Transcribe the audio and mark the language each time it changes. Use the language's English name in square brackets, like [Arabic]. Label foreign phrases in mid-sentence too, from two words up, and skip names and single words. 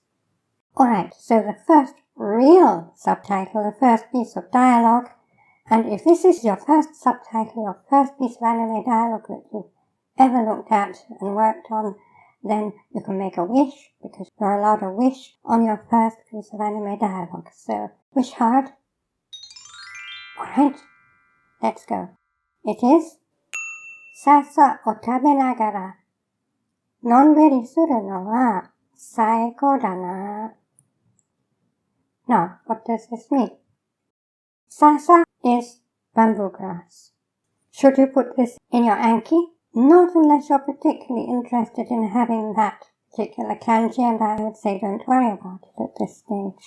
[English] Alright, so the first real subtitle, the first piece of dialogue, and if this is your first subtitle, your first piece of anime dialogue that you've ever looked at and worked on, then you can make a wish, because you're allowed a wish on your first piece of anime dialogue. So, wish hard. Alright, let's go. It is [Japanese] 笹を食べながらのんびりするのは最高だな. [English] Now, what does this mean? Sasa is bamboo grass. Should you put this in your Anki? Not unless you're particularly interested in having that particular kanji, and I would say don't worry about it at this stage.